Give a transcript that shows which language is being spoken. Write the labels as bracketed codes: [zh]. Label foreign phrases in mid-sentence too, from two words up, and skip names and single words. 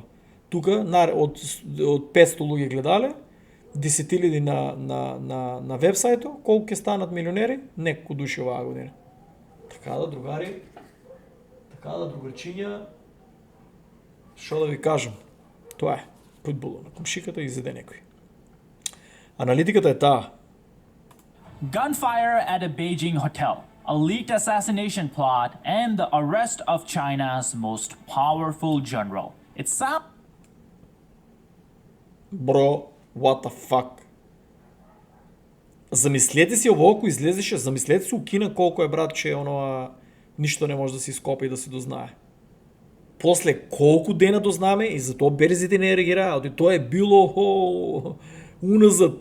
[mk] Тука од 500 луѓе гледале, 10.000 на вебсајто, колку ќе станат милионери? Неколку души оваа година. Така да, другари, така да, другарчиња, што да ви кажам? Тоа е, фудбалот на комшиката изеде некој. Аналитиката е таа. [en] Gunfire at a Beijing hotel, a leaked assassination plot, and the arrest of China's most powerful general. It sounds... Bro, what the fuck? [mk] Замислете си ово ако излезеше, замислете си у Кина колко е братче, ништо не може да се ископа и да се дознае. После колку дена дознаме и затоа берзите не реагираа, тоа е било уназад.